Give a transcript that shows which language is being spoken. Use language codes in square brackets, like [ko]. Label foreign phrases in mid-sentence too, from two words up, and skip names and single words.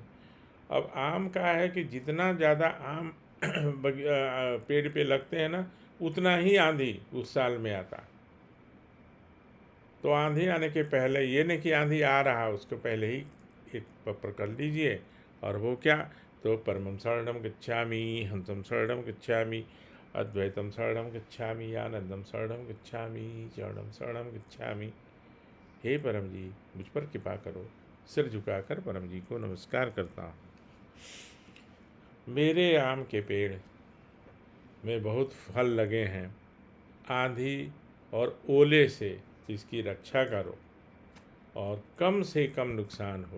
[hi] अब आम का है कि जितना ज़्यादा आम पेड़ पे लगते हैं ना, उतना ही आंधी उस साल में आता। तो आंधी आने के पहले, ये नहीं कि आंधी आ रहा उसको पहले ही एक पत्र कर लीजिए। और वो क्या, तो [pi] परमं शरणं गच्छामि, हंसं शरणं गच्छामि, अद्वैतं शरणं गच्छामि, आनंदम शरणं गच्छामि, चरणं शरणं गच्छामि। [hi] हे परम जी, मुझ पर कृपा करो। सिर झुकाकर परम जी को नमस्कार करता हूँ। मेरे आम के पेड़ में बहुत फल लगे हैं, आंधी और ओले से इसकी रक्षा करो और कम से कम नुकसान हो।